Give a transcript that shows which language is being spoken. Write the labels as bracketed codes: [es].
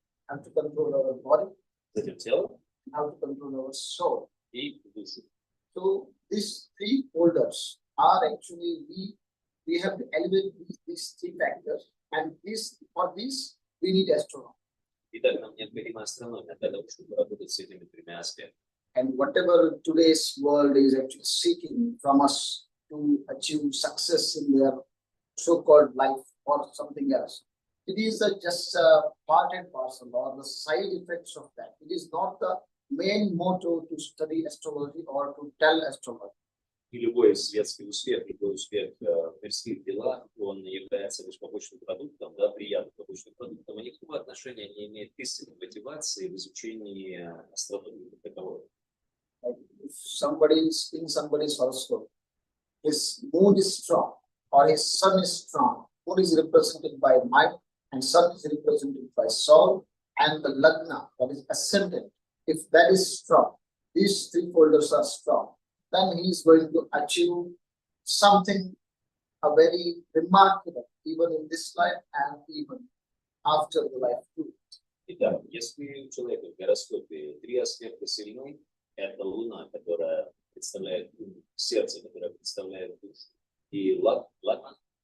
[en] have to control our body, [ru] затем тело [en] have to control our soul. [ru] и душу. [en] So these three folders are actually we have to elevate these three factors, and for this we need astronomy. [ru] Итак, нам необходима астрономия для того, чтобы работать с этими тремя аспектами. [en] And whatever today's world is actually seeking from us to achieve success in their so-called life or something else, it is just a part and parcel or the side effects of that. It is not the main motto to study astrology or to tell astrology. [ru] И любой светский успех, любой успех в мирских делах, он является лишь побочным продуктом, да, приятным побочным продуктом, и никакого отношения не имеет к истинной мотивации в изучении астрономии как таковой. [en] Like if somebody is in somebody's horoscope, his moon is strong or his sun is strong. Moon is represented by mind and sun is represented by soul, and the lagna, that is ascendant, if that is strong, these three folders are strong, then he is going to achieve something very remarkable, even in this life and even after the life too. [ru] Итак, если у человека в гороскопе три аспекта сильны, это Луна, которая представляет ум, сердце, которое представляет душу, и лагна,